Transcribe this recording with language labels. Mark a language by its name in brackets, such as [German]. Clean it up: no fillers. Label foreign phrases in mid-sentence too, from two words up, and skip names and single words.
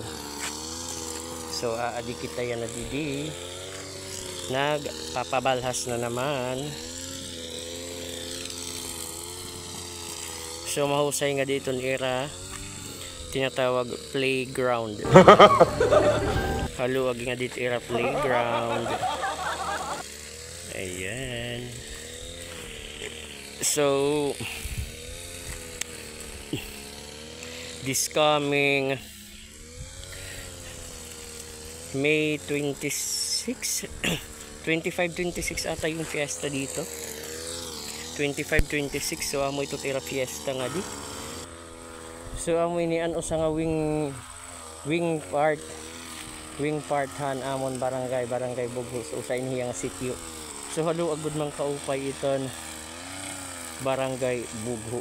[Waray] So aadi kita yan na didi. [Filipino] Nagpapabalhas na naman. [Waray] So mahusay nga dito nira tinatawag playground. Haluag nga dito ira playground. [Filipino] Ayan. So [English] this coming May [Filipino] 26 25-26 ata yung fiesta dito. [Waray] 25-26, so amo ito tira fiesta nga di. So amo inian usa nga wing part han amon barangay Bughos usay niya nga sitio. So halu agud man kaupay iton barangay Bugho.